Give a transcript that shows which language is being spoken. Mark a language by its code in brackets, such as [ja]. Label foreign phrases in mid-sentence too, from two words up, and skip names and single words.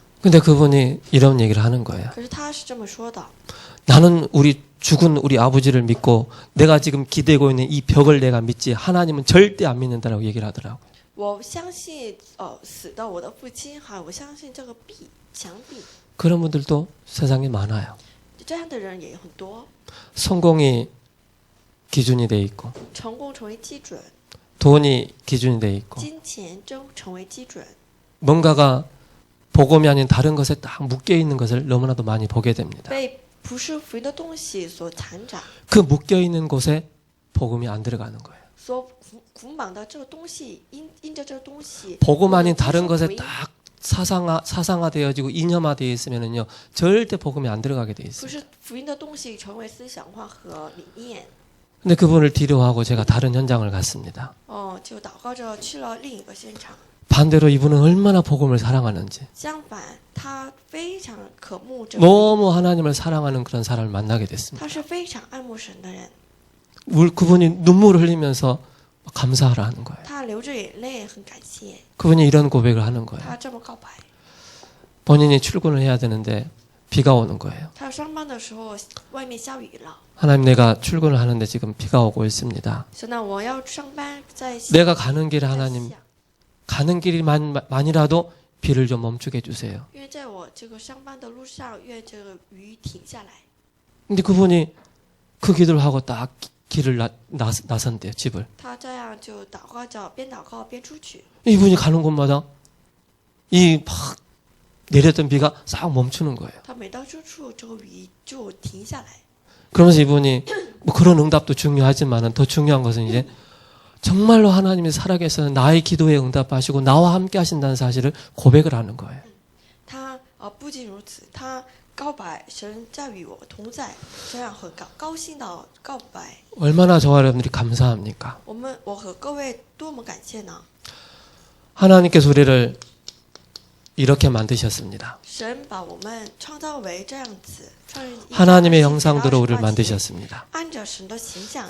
[ko] 근데 그분이 이런 얘기를 하는 거예요. [zh] 可是他是这么说的。 [ko] 나는 죽은 우리 아버지를 믿고 내가 지금 기대고 있는 이 벽을 내가 믿지 하나님은 절대 안 믿는다라고 얘기를 하더라고요. [zh] 我相信死的我的父亲，还有我相信这个墙壁。 [ko] 그런 분들도 세상에 많아요. [zh] 这样的人也很多， [ko] 성공이 기준이 돼 있고 [zh] 成功成为基准， [ko] 돈이 기준이 돼 있고 [zh] 金钱成为基准。 [ko] 뭔가가 복음이 아닌 다른 것에 딱 묶여 있는 것을 너무나도 많이 보게 됩니다. [zh] 被不是福音的东西所缠着， [ko] 그 묶여 있는 곳에 복음이 안 들어가는 거예요. [zh] 所捆绑的这个东西，因着这个东西， [ko] 복음 아닌 [zh] 不能接受 [ko] 다른 것에 [zh] 福音 [ko] 딱 사상화되어지고 이념화되어 있으면은요 절대 복음이 안 들어가게 돼 [zh] 不 [ko] 있어요. [zh] 是福音的东西成为思想化和理念。 [ko] 근데 그분을 뒤로하고 제가 다른 현장을 갔습니다. [zh] 就祷告着去了另一个现场。 [ko] 반대로 이분은 얼마나 복음을 사랑하는지 [zh] 相反，他非常渴慕这个， [ko] 너무 하나님을 사랑하는 그런 사람을 만나게 됐습니다. [zh] 他是非常爱慕神的人， [ko] 그분이 눈물을 흘리면서 감사하라 하는 거예요. [zh] 他流着眼泪，很感谢。 [ko] 그분이 이런 고백을 하는 거예요. [zh] 他这么告白。 [ko] 본인이 출근을 해야 되는데 비가 오는 거예요. [zh] 他上班的时候，外面下雨了。 [ko] 하나님 내가 출근을 하는데 지금 비가 오고 있습니다. [zh] 神啊，我要上班，在 [ko] 내가 가는 길에 [zh] 在 [ko] 하나님 [zh] 下 [ko] 가는 길만이라도 비를 좀 멈추게 해주세요. [zh] 愿在我这个上班的路上，愿这个雨停下来。 [ko] 근데 그분이 그 기도를 하고 딱 길을 나선대요. 집을. [zh] 他这样就祷告着，边祷告边出去。 [ko] 이분이 가는 곳마다 이 막 내렸던 비가 싹 멈추는 거예요. [zh] 他每到这处，这个雨就停下来。 [ko] 그러면서 이분이 뭐 그런 응답도 중요하지만은 더 중요한 것은 이제 정말로 하나님이 살아계셔서 나의 기도에 응답하시고 나와 함께 하신다는 사실을 고백을 하는 거예요. [zh] 他不仅如此，他告白神在与我同在，这样很高兴的告白。 [ko] 얼마나 저와 여러분들이 감사합니까? [zh] 我和各位多么感谢呢？ [ko] 하나님께서 우리를 이렇게 만드셨습니다. [zh] 神把我们创造为这样子， [ko] 하나님의 형상대로 우리를 만드셨습니다. [zh] 按照神的形象